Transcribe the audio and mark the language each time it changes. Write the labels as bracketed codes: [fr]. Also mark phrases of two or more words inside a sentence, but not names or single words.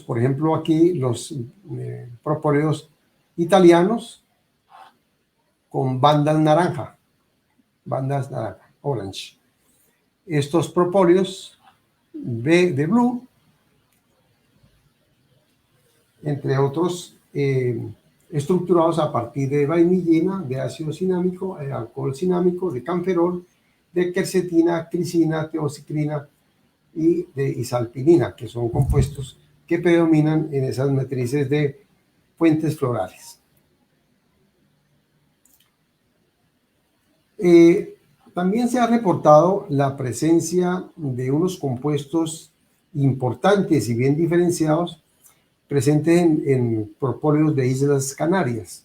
[es] Por ejemplo, aquí los propóleos italianos con bandas naranja, orange. Estos propóleos de blue, entre otros, estructurados a partir de vainillina, de ácido cinámico, de alcohol cinámico, de camferol, de quercetina, crisina, teocicrina y de isalpinina, que son compuestos que predominan en esas matrices de fuentes florales. También se ha reportado la presencia de unos compuestos importantes y bien diferenciados presentes en propóleos de Islas Canarias.